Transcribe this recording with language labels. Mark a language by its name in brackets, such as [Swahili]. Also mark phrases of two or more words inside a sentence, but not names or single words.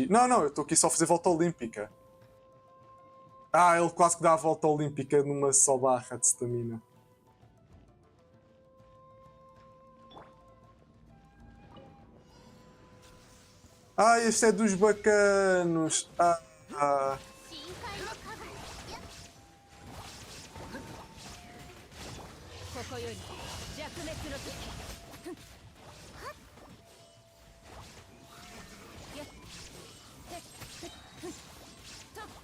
[Portuguese] Não, eu estou aqui só a fazer volta olímpica. Ele quase que dá a volta olímpica numa só barra de stamina. Este é dos bacanos. [Japanese] ここより弱滅の時。よっへっへっふっと